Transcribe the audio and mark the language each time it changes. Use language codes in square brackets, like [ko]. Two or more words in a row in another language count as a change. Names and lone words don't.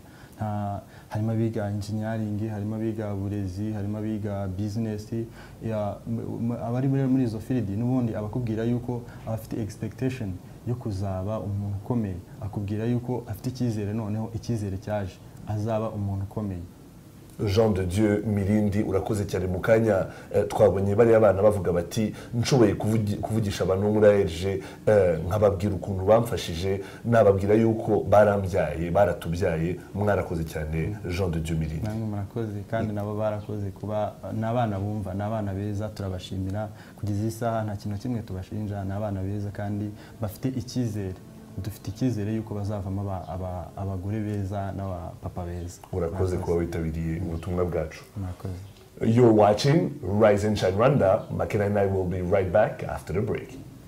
[rw] Harimo abiga engineering, harimo abiga uburezi, harimo abiga business. Abari muri izo field n'ubundi abakubwira yuko abafite expectation yo kuzaba umuntu ukomeye, akubwira yuko afite icyizere, noneho icyizere cyaje azaba umuntu ukomeye. Jean de Dieu Mirindi, urakoze cyane. Mu kanya twabonye bari abana bavuga bati nshoboye kuvugisha abantu muri ARG nkababwira ukuntu bamfashije, nababwira yuko barambyaye baratubyaye. Mwarakoze cyane Jean de Dieu Mirindi. Namwe murakoze kandi nabo barakoze kuba n'abana bumva, n'abana beza, turabashimira kugeza isaha nta kintu kimwe tubashinja, n'abana beza kandi bafite icyizere. Dufite icyizere yuko bazavamo abagore beza n'abapapa beza. Urakoze kuba witabiriye ubutumwa bwacu. Murakoze. [en] You're watching Rise and Shine Rwanda. Makena and I will be right back after the break.